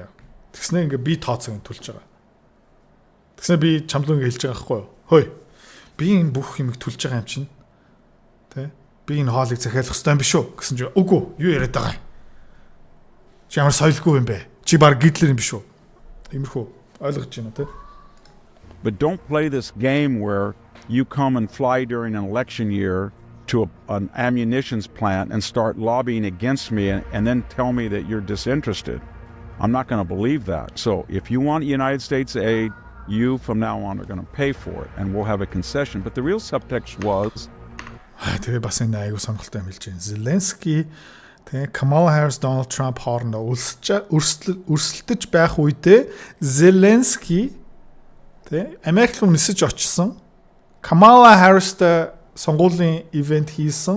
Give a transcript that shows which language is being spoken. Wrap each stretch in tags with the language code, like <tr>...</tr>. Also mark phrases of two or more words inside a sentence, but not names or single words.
<mn>Тэгснэ ингээд би тооцоог төлж байгаа. Тэгснэ би чамлуу ингээд хэлж байгаа байхгүй юу? Хөөе. Би энэ бүх юмыг төлж байгаа юм чинь. Тэ? Би энэ хоолыг захиалах ёстой юм биш үү? Гэсэн чинь үгүй юу яриад байгаа юм. Чи ямар соёлгүй юм бэ? Чи баг гитлэр юм биш үү? Иймэрхүү ойлгож байна тэ?</mn> <en>But don't play this game where you come and fly during an election year to an ammunitions plant and start lobbying against me and then tell me that you're disinterested. I'm not going to believe that. So if you want United States aid, you from now on are going to pay for it and we'll have a concession. But the real subtext was</en> <mn>тэгээ бас энэ аягүй сонирхолтой юм хэлж байна. Зеленский тэгээ Kamala Harris, Donald Trump хоорондоо өрсөлдөж байх үедээ Зеленский тэгээ Америк руу нисэж очсон. Kamala Harris-тай сонгуулийн ивент хийсэн.</mn>